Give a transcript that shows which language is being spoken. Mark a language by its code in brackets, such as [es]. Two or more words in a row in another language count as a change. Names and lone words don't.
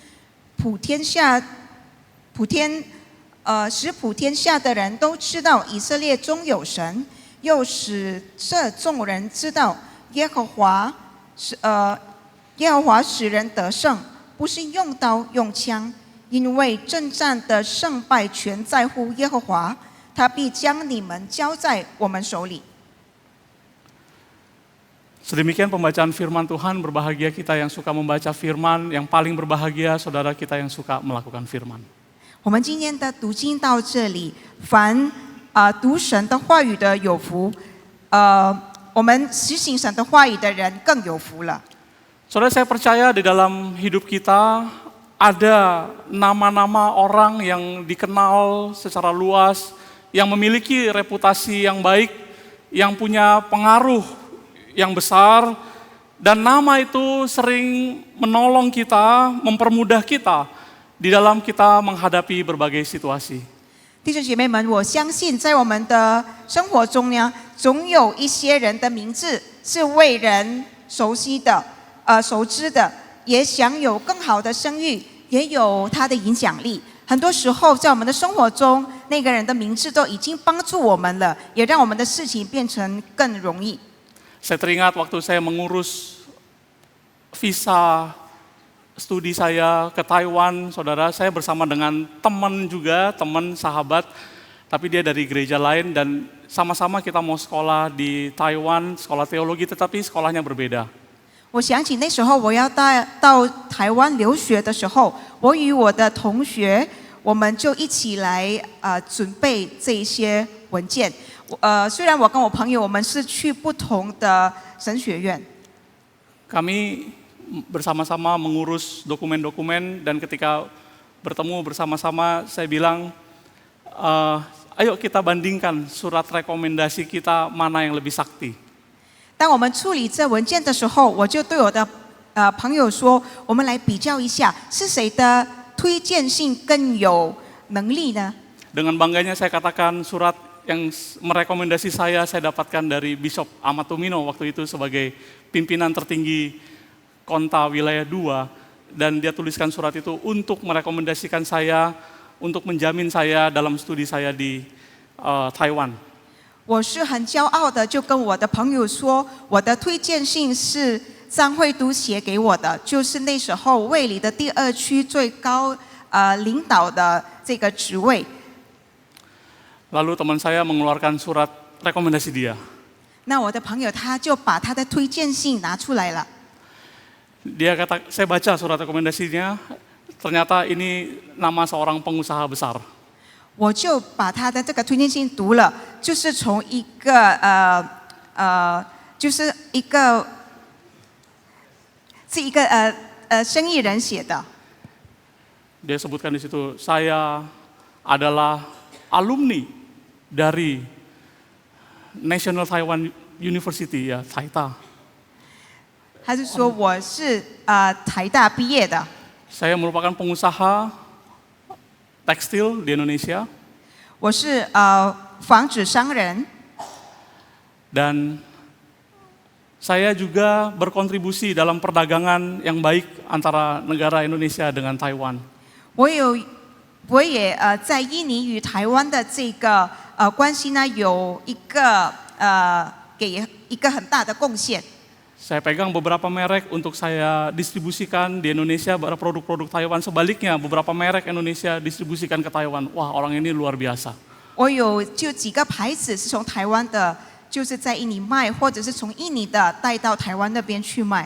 [zh] 使普天下的人都知道以色列中有神，又使这众人知道耶和华使人得胜，不是用刀用枪，因为征战的胜败全在乎耶和华，他必将你们交在我们手里。 [id] Sedemikian pembacaan firman Tuhan, berbahagia kita yang suka membaca firman, yang paling berbahagia saudara kita yang suka melakukan firman. [zh] 我们今天的读经到这里，凡读神的话语的有福，我们实行神的话语的人更有福了。 [id] Saudara, saya percaya di dalam hidup kita ada nama-nama orang yang dikenal secara luas, yang memiliki reputasi yang baik, yang punya pengaruh yang besar, dan nama itu sering menolong kita, mempermudah kita di dalam kita menghadapi berbagai situasi. [zh] 弟兄姐妹们，我相信在我们的生活中呢，总有一些人的名字是为人熟知的，也享有更好的声誉，也有他的影响力。很多时候，在我们的生活中，那个人的名字都已经帮助我们了，也让我们的事情变成更容易。 [id] Saya teringat waktu saya mengurus visa studi saya ke Taiwan, saudara, saya bersama dengan teman juga, teman sahabat, tapi dia dari gereja lain dan sama-sama kita mau sekolah di Taiwan, sekolah teologi, tetapi sekolahnya berbeda. [zh] 我想起那时候我要到台湾留学的时候，我与我的同学，我们就一起来准备这一些文件。虽然我跟我朋友我们是去不同的神学院。 [id] Kami bersama-sama mengurus dokumen-dokumen dan ketika bertemu bersama-sama saya bilang, ayo kita bandingkan surat rekomendasi kita mana yang lebih sakti. [zh] 当我们处理这文件的时候，我就对我的朋友说，我们来比较一下，是谁的推荐信更有能力呢？ [id] Dengan bangganya saya katakan surat yang merekomendasi saya dapatkan dari Bishop Ahmad Tumino waktu itu sebagai pimpinan tertinggi Konta Wilayah 2, dan dia tuliskan surat itu untuk merekomendasikan saya, untuk menjamin saya dalam studi saya di Taiwan. [zh] 我是很骄傲的，就跟我的朋友说，我的推荐信是张惠都写给我的，就是那时候卫理的第2区最高领导的这个职位。 [id] Lalu teman saya mengeluarkan surat rekomendasi dia. [zh] 那我的朋友他就把他的推荐信拿出来了。 [id] Dia kata, saya baca surat rekomendasinya, ternyata ini nama seorang pengusaha besar. [zh] 我就把他的这个推荐信读了，就是从一个就是一个是一个生意人写的。 [id] Dia sebutkan di situ, saya adalah alumni dari National Taiwan University, ya, Taita. [zh] 他是说我是台大毕业的， [id] Saya merupakan pengusaha tekstil di Indonesia [zh] 我是纺织商人， [id] dan saya juga berkontribusi dalam perdagangan yang baik antara negara Indonesia dengan Taiwan. [zh] 我也在印尼与台湾的这个关系呢有一个给一个很大的贡献。 [id] Saya pegang beberapa merek untuk saya distribusikan di Indonesia, produk-produk Taiwan. Sebaliknya, beberapa merek Indonesia distribusikan ke Taiwan. Wah, orang ini luar biasa. [zh] 我有就几个牌子是从台湾的，就是在印尼卖，或者是从印尼的带到台湾那边去卖。